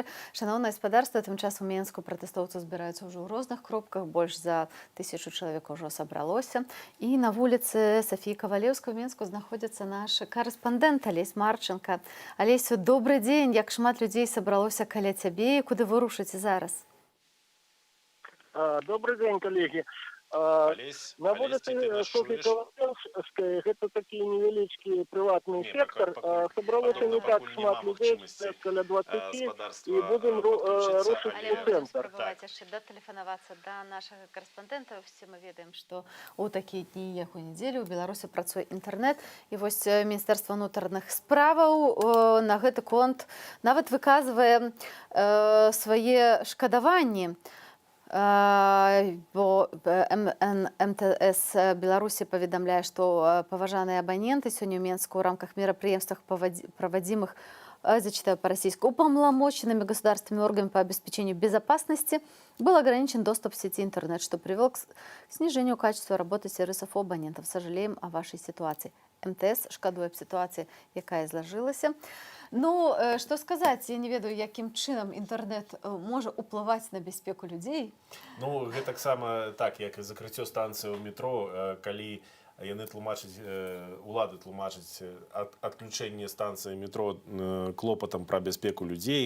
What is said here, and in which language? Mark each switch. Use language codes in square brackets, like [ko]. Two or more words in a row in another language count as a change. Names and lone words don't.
[be] Шаноўнае спадарства, тым часам у Менску пратэстоўцы збіраюцца ўжо ў розных кропках. Больш за 1000 чалавек ужо сабралося. І на вуліцы Сафіі Кавалеўскай у Менску знаходзіцца наш карэспандэнт Алесь Марченко. Алесю, добры дзень. Як шмат людзей сабралося каля цябе і куды вы рушыце зараз? [ru] Добрый день, коллеги. На вулице Софьи Кавалеўскай, это такие невеличкие приватный сектор, собралось не так шмат людей, каля 20, и будем рушить у центр. [be] Спрабаваць яшчэ датэлефанавацца да нашага карэспандэнта. Все мы ведаем, што ў такія дні, як у нядзелю, у Беларусі працуе інтэрнэт. І вось Міністэрства ўнутраных справаў на гэты конт нават выказвае свае шкадаванні. Бо МТС Беларусі паведамляе, што паважаныя абаненты сёння ў Менску ў рамках мерапрыемствах, праводимых, [ru] зачитаю по-российски, уполномоченными государственными органами по обеспечению безопасности был ограничен доступ в сети интернет, что привело к снижению качества работы сервисов у абонентов. Сожалеем о вашей ситуации. [be] МТС шкадуе аб ситуации, якая зложилася. Ну, што сказаць, я не ведаю, якім чынам інтэрнэт можа ўплываць на бяспеку людзей. Ну, гэта таксама так, як і закрыццё станцыі ў метро, калі яны тлумачаць, улады тлумачаць адключэнне станцыі метро клопатам пра бяспеку людзей.